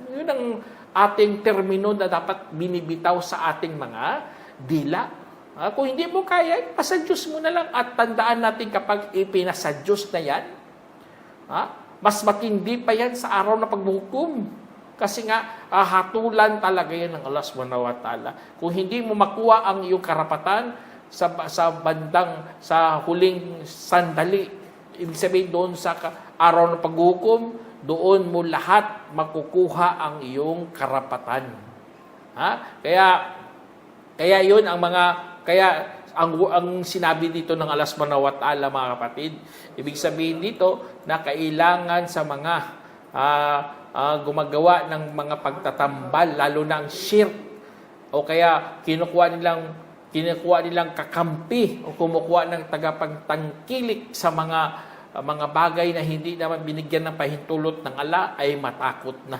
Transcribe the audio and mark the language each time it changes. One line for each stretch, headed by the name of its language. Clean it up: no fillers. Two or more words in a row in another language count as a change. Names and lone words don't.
Filipino: Yun ang ating termino na dapat binibitaw sa ating mga dila. Kung hindi mo kaya, ipasa Diyos mo na lang. At tandaan natin kapag ipinasa Diyos na yan, mas matindi pa yan sa araw na paghukom. Kasi nga, hatulan talaga yan ng Allah
Arabic: سبحانه وتعالى.
Filipino: Kung hindi mo makuha ang iyong karapatan sa huling sandali, ibig sabihin doon sa araw ng paghukom, doon mo lahat makukuha ang iyong karapatan. Kaya yun ang ang sinabi dito ng Allah
Arabic: سبحانه وتعالى,
Filipino: mga kapatid. Ibig sabihin dito na kailangan sa mga gumagawa ng mga pagtatambal, lalo na ang shirk, o kaya kinukuha nilang kakampi o kumukuha ng tagapagtangkilik sa mga bagay na hindi naman binigyan ng pahintulot ng Allah, ay matakot na.